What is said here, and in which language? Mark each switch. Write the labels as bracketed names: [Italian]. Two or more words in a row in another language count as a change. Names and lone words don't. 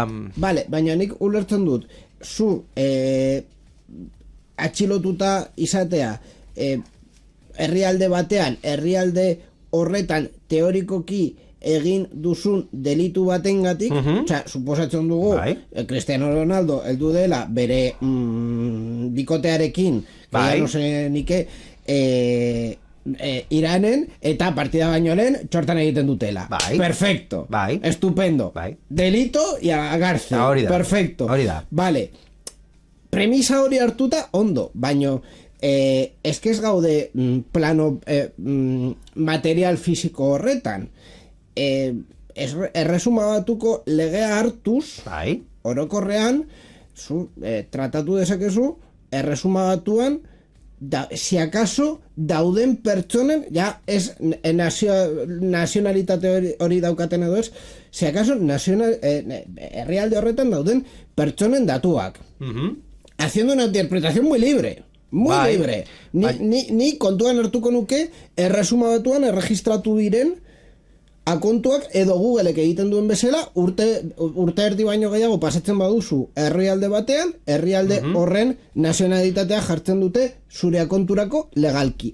[Basque] Vale, baina nik ulertzen dut zu atxilotuta izatea herrialde batean, herrialde horretan teorikoki egin duzun delitu batengatik, suposatzen dugu Cristiano Ronaldo heldu dela bere bikotearekin, [Spanish] no sé [Basque] nike Iranen eta partida baino lehen txortan egiten dutela. [Spanish] Perfecto. Estupendo. Delito y a cárcel. Perfecto. Vale. [Basque] Premisa hori hartuta ondo, baino eske ez gaude plano material fisiko horretan. Erresuma Batuko legea hartuz, orokorrean, tratatu dezakezu, Erresuma Batuan, [Spanish] si acaso [Basque] dauden pertsonen, ja ez nazionalitate hori daukaten edo ez, [Spanish] si acaso [Basque] herrialde horretan dauden pertsonen datuak. [Spanish] Haciendo una interpretación muy libre. Muy libre. [Basque] Ni kontuan hartuko nuke Erresuma Batuan erregistratu diren akontuak edo Googleek egiten duen bezala urte erdi baino gehiago pasatzen baduzu herrialde batean, herrialde horren nazionalitatea jartzen dute zure akonturako legalki.